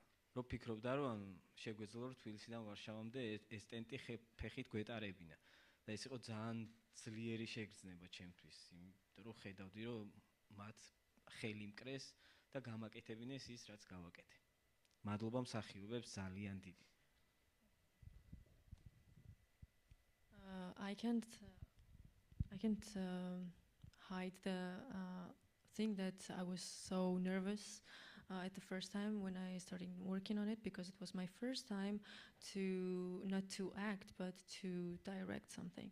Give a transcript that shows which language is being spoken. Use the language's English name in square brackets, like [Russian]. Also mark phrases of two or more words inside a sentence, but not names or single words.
[Georgian] რომ ფიქრობდა, რომ შეგვეძლო რომ თბილისიდან ვარშავამდე ეს ტენტი ფეხით გვეტარებინა. და ეს იყო ძალიან ძლიერი შეგრძნება ჩემთვის, იმიტომ რომ ხედავდი, რომ მათ ხელი მკრეს და გამაკეთებინეს ის, რაც გავაკეთე. მადლობა მსახიობებს ძალიან დიდი. [English] I can't hide the thing that I was so nervous at the first time when I started working on it, because it was my first time to not to act but to direct something.